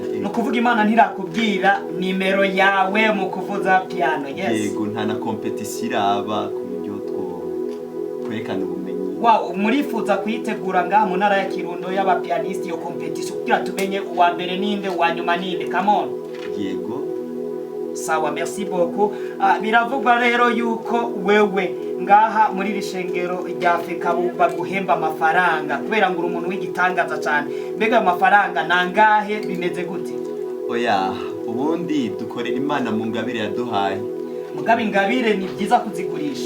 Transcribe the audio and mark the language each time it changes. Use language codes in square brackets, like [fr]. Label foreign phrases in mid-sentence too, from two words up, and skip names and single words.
[rn] No kuvuga Imana ntirakubwira nimero yawe mu kuvuza piano. [en] Yes. [rn] Yego, nta na competition iraba ku buryo kwerekana ubumenyi. Wow, murifuza kuyitegura ngaha mu ntara ya Kirundo y'aba pianiste yo competition kugira tumenye uwa mbere ninde uwa nyuma ninde? [en] Come on. [rn] Yego. Sawa, [fr] merci beaucoup. [rn] Biravugwa rero yuko wewe ngaha muri rishengero rya Fekabu baguhemba amafaranga kubera ngo uri umuntu w'igitangaza cyane. Mbega amafaranga nangahe bimeze gute? Oya, ubundi dukorera Imana mu ngabire yaduhaye. Mugabe ingabire ni byiza kuzigurisha.